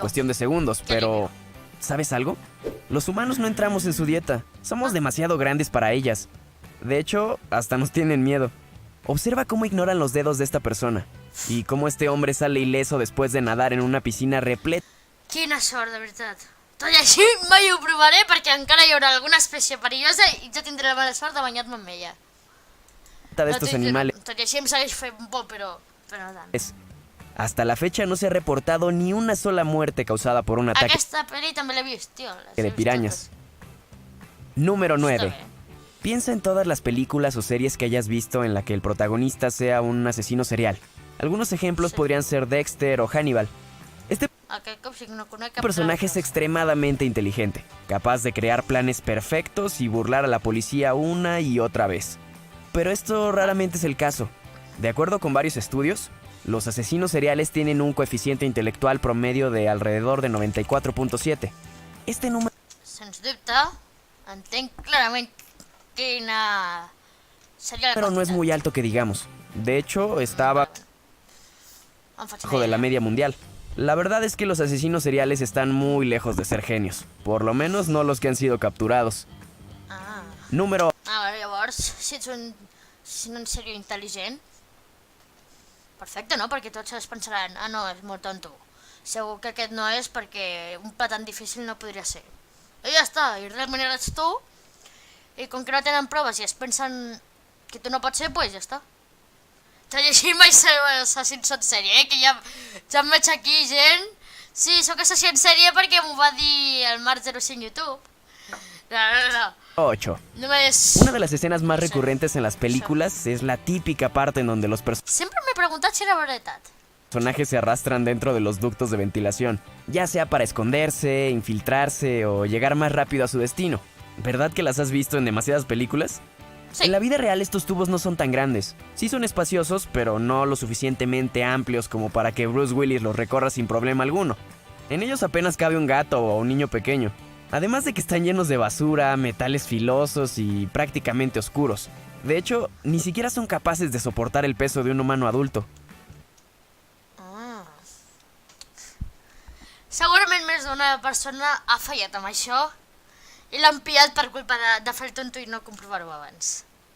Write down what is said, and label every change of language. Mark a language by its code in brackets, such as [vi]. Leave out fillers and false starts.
[es] cuestión de segundos, pero ¿sabes algo? Los humanos no entramos en su dieta. Somos demasiado grandes para ellas. De hecho, hasta nos tienen miedo. Observa cómo ignoran los dedos de esta persona y cómo este hombre sale ileso después de nadar en una piscina repleta [ca] Quina sort, de veritat. Tot i així mai ho provaré perquè encara hi haurà alguna espècie perillosa i jo tindré la mala sort de banyar-me amb ella. [es] de estos animales. [ca] Tot i així em segueix fent por, però no tant. [es] Hasta la fecha no se ha reportado ni una sola muerte causada por un ataque [ca] Aquesta pel·li també l'he vist, tio. [es] de pirañas. Número 9. Piensa en todas las películas o series que hayas visto en la que el protagonista sea un asesino serial. Algunos ejemplos [ca] Sí. [es] podrían ser Dexter o Hannibal. Este [ca] Aquest cop sí que no conec cap [es] personaje es [ca] altre. [es] extremadamente inteligente, capaz de crear planes perfectos y burlar a la policía una y otra vez. Pero esto raramente es el caso. De acuerdo con varios estudios, los asesinos seriales tienen un coeficiente intelectual promedio de alrededor de 94.7. Este número [ca] Sens dubte, entenc clarament quina seria la [es] no es muy alto que digamos. De hecho, está abajo [ca] Em faig [es] de la media mundial. La verdad es que los asesinos seriales están muy lejos de ser genios. Por lo menos no los que han sido capturados. Ah. Número [ca] Vale, llavors, si ets un seriós intel·ligent, perfecte, no? Perquè tots es pensaran, ah no, és molt tonto. Segur que aquest no és perquè un pla tan difícil no podria ser. I ja està, i realment eres tu, i com que no tenen proves i es pensen que tu no pots ser, doncs ja està. Tot i així mai ser assassins en sèrie, que ja em veig aquí gent. Sí, sóc assassí en sèrie perquè m'ho va dir el Marc05 YouTube. No. [es] 8. [ca] Només... [es] Una de las escenas más [ca] Sí. [es] recurrentes en las películas es la típica parte en donde los [ca] Sempre m'he preguntat si era veritat. [es] personajes se arrastran dentro de los ductos de ventilación, ya sea para esconderse, infiltrarse o llegar más rápido a su destino. ¿Verdad que las has visto en demasiadas películas? [ca] Sí. [es] En la vida real estos tubos no son tan grandes. Sí son espaciosos, pero no lo suficientemente amplios como para que Bruce Willis los recorra sin problema alguno. En ellos apenas cabe un gato o un niño pequeño. Además de que están llenos de basura, metales filosos y prácticamente oscuros. De hecho, ni siquiera son capaces de soportar el peso de un humano adulto. [ca] Segurament més d'una persona ha fallat amb això i l'han pillat per culpa de fer el tonto i no comprovar-ho abans.